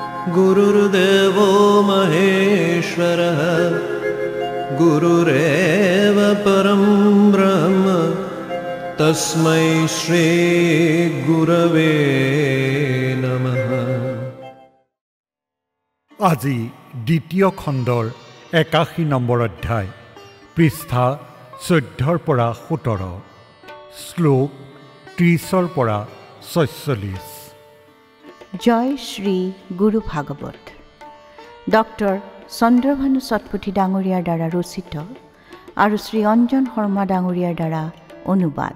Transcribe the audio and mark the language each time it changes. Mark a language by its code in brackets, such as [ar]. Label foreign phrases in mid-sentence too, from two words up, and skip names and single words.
[sa] गुरुर्देवो महेश्वरः गुरुरेव परं ब्रह्म तस्मै श्री गुरवे नमः। [as] আজি দ্বিতীয় খণ্ডৰ 81 নম্বৰ অধ্যায় পৃষ্ঠা 14 পৰা 17 শ্লোক 30 পৰা 46। জয় শ্ৰী গুৰু ভাগৱত ডক্টৰ চন্দ্ৰভানু সৎপুথি ডাঙৰীয়াৰ দ্বাৰা ৰচিত আৰু শ্ৰী অঞ্জন শৰ্মা ডাঙৰীয়াৰ দ্বাৰা অনুবাদ।